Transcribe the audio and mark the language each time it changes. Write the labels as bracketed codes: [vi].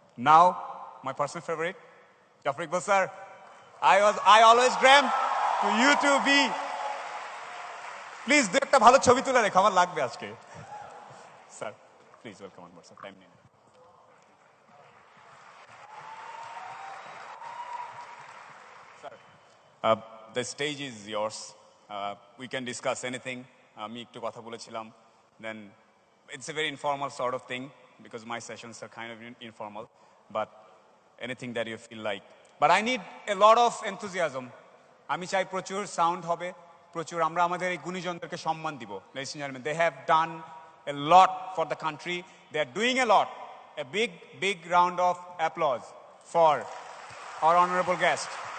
[en] Now, my personal favorite, Jafar Iqbal sir. I always dreamt to you to be. Please, do [bn] একটা ভালো ছবি তুলে রেখো, আমার লাগবে আজকে। [en] Sir, please welcome on board, sir. Time নেই। Sir, the stage is yours. We can discuss anything. [bn] আমি একটু কথা বলেছিলাম. [en] Then it's a very informal sort of thing because my sessions are kind of informal. But anything that you feel like. But I need a lot of enthusiasm. [bn] আমি চাই প্রচুর sound হবে, প্রচুর আমরা আমাদের এই গুণীজনদেরকে সম্মান দিব। [en] Ladies and gentlemen, they have done a lot for the country. They are doing a lot. A big round of applause for our honorable guest.